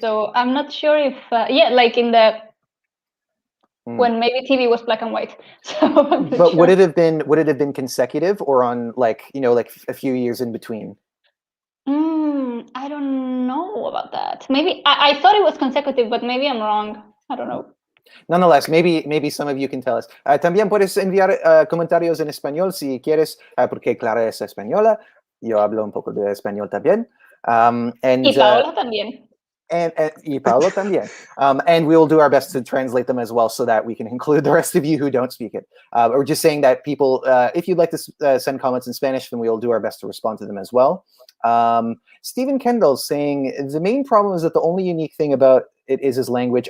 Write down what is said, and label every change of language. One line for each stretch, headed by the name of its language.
English: So I'm not sure if in the when maybe TV was black and white. So but would it have been consecutive, or on a few years in between? I don't know about that. Maybe I thought it was consecutive, but maybe I'm wrong. I don't know. Nonetheless, maybe some of you can tell us.
Spanish: También puedes enviar comentarios en español si quieres, porque Clara es española. Yo hablo un poco de español también. Y Paola también.
English: And Paolo también. And we will do our best to translate them as well, so that we can include the rest of you who don't speak it. We're just saying that people, if you'd like to send comments in Spanish, then we will do our best to respond to them as well. Stephen Kendall saying, the main problem is that the only unique thing about it is his language.